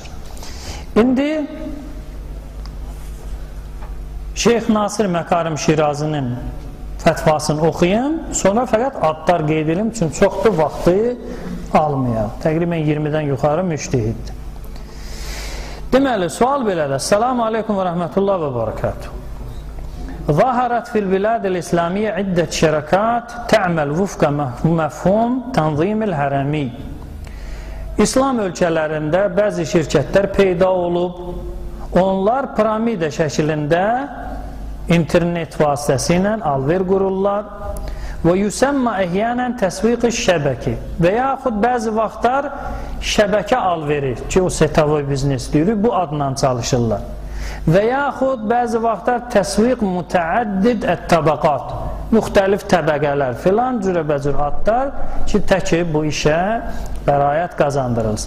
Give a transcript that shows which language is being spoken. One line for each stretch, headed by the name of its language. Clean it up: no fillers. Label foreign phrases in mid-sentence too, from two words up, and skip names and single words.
Azerbaijani: İndi Şeyx Nasir Məkarim Şirazinin fətvasını oxuyum, sonra fəqət adlar qeyd edim, çünki çoxdur, vaxtı almayaq. Təqribən 20-dən yuxarı müştəhiddir. Deməli, sual belədir.
Arabic: سلامٌ عليكم ورحمة الله وبركاته. ظهرت في البلاد الإسلامية عدة شركات تعمل وفق مفهوم تنظيم الهرمي.
Azerbaijani: İslam ölkələrində bəzi şirkətlər peyda olub, onlar piramida şəklində internet vasitəsilə alver qururlar və
Arabic: يسمى أحيانا التسويق الشبكي
Azerbaijani: və yaxud bəzi vaxtlar şəbəkə alveri ki, o
Russian: сетевой бизнес
Azerbaijani: deyirik, bu adla çalışırlar və yaxud bəzi vaxtlar
Arabic: التسويق متعدد الطبقات,
Azerbaijani: müxtəlif təbəqələr filan cürəbəcür adlar ki, təki bu işə bəraət qazandırılsın.